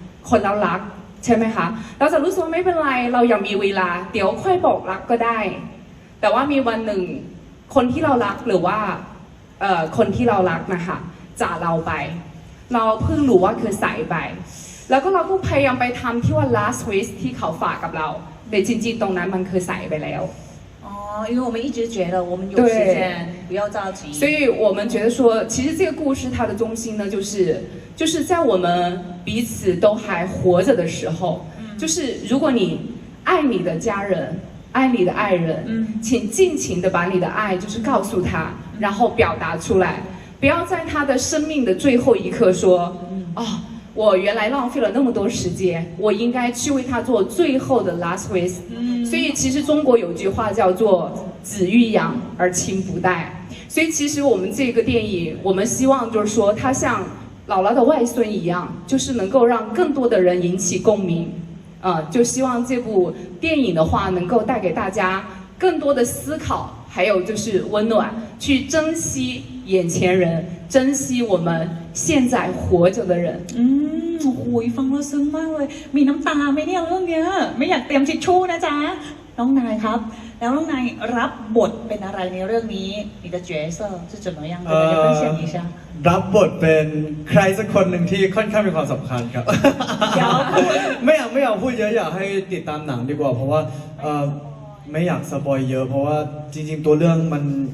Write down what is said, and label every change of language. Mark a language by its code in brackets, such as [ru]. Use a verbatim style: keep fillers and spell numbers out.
[th] คนเรารักใช่ไหมคะเราจะรู้สึกว่าไม่เป็นไรเรายังมีเวลาเดี๋ยวค่อยบอกรักก็ได้แต่ว่ามีวันหนึ่งคนที่เรารักหรือว่าเอ่อคนที่เรารักนะคะจากเราไปเราเพิ่งรู้ว่าคือสายไป แล้วก็เราก็พยายามไปทำที่ว่า last wish ที่เขาฝากกับเราแต่จริงๆตรงนั้นมันเคยใส่ไปแล้ว [zh] 哦，因为我们一直觉得我们有时间，不要着急。所以我们觉得说，其实这个故事它的中心呢，就是就是在我们彼此都还活着的时候，嗯、就是如果你爱你的家人，爱你的爱人，嗯、请尽情的把你的爱就是告诉他，然后表达出来，不要在他的生命的最后一刻说，嗯、哦，我原来浪费了那么多时间，我应该去为他做最后的 last wish。嗯，所以其实中国有句话叫做“子欲养而亲不待”，所以其实我们这个电影，我们希望就是说，它像姥姥的外孙一样，就是能够让更多的人引起共鸣。啊、呃，就希望这部电影的话，能够带给大家更多的思考，还有就是温暖，去珍惜眼前人，珍惜我们现在活着的人。嗯。 [th] โอ้โหฟังแล้วซึ้งมากเลยมีน้ำตาไหมเนี่ยเรื่องเนี้ยไม่อยากเตรียมทิชชู่นะจ๊ะน้องนายครับแล้วน้องนายรับบทเป็นอะไรในเรื่องนี้ [zh] 你的角色是怎么样的来分享一下 [th] รับบทเป็นใครสักคนหนึ่งที่ค่อนข้างมีความสำคัญครับไม่อยากไม่อยากพูดเยอะอยากให้ติดตามหนังดีกว่าเพราะว่าไม่อยากสปอยเยอะเพราะว่าจริงๆตัวเรื่องมัน